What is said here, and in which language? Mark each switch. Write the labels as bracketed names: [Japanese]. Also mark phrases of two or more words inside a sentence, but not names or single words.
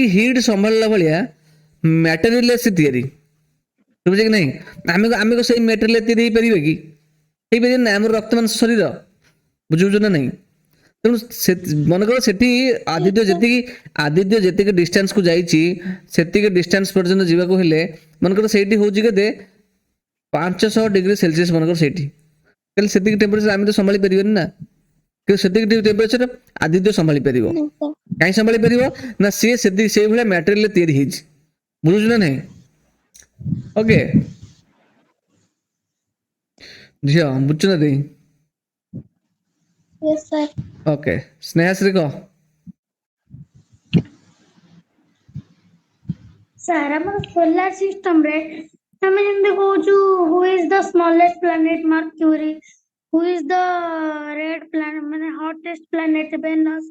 [Odia] ହିଟ୍ ସମ୍ଭାଳିଲା ଭଳିଆ ମ୍ୟାଟେରିଆଲ ସେ ତିଆରି ବୁଝିଲେ କି ନାହିଁ ଆମେ ସେଇ ମ୍ୟାଟେରିଆଲ ତିଆରି ହେଇପାରିବେ କି ହେଇପାରିବେ ନା ଆମର ରକ୍ତ ମାଂସ ଶରୀର ବୁଝୁଛୁ ନା ନାହିଁ ତେଣୁ ମନେକର ସେଠି ଆଦିତ୍ୟ ଯେତିକି ଡିଷ୍ଟାନ୍ସକୁ ଯାଇଛି ସେତିକି ଡିଷ୍ଟାନ୍ସ ପର୍ଯ୍ୟନ୍ତ ଯିବାକୁ ହେଲେ ମନେକର ସେଇଠି ହେଉଛି କେତେ 500 [English] degree Celsius [Odia] ମନେକର ସେଇଠି ତାହେଲେ ସେତିକି ଟେମ୍ପରେଚର ଆମେ ତ ସମ୍ଭାଳି ପାରିବାନି ନା କିନ୍ତୁ ସେତିକି ଟେମ୍ପରେଚର ଆଦିତ୍ୟ ସମ୍ଭାଳି ପାରିବ [Hindi] नहीं सर [Odia] କାହିଁ ସମ୍ଭାଳି ପାରିବ ନା ସିଏ ସେଇଭଳିଆ ମ୍ୟାଟେରିଆଲ ତିଆରି ହେଇଛି ବୁଝୁଛୁ ନା ନାହିଁ ଓକେ ଝିଅ ବୁଝୁଛୁ ନା ଦେଇ [English] Yes, sir. [Odia] ଓକେ ସ୍ନେହାଶ୍ରୀ କହ ସାର୍ ଆମର [English] solar system [Odia] ରେ ଆମେ ଯେମିତି କହୁଛୁ [English] who is the smallest planet Mercury who is the red planet [Odia] ମାନେ [English] hottest planet Venus